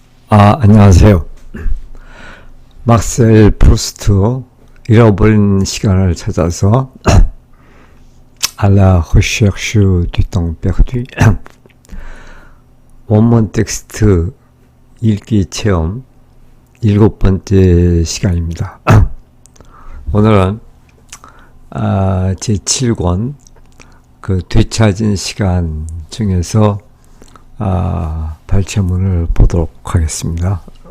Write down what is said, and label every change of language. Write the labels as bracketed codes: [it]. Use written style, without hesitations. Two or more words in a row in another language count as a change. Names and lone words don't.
[ko] 안녕하세요. 막셀 프루스트 잃어버린 시간을 찾아서 à la recherche du temps perdu 원문 텍스트 읽기 체험 7번째 시간입니다. 오늘은 제7권 그 되찾은 시간 중에서 발췌문을 보도록 하겠습니다.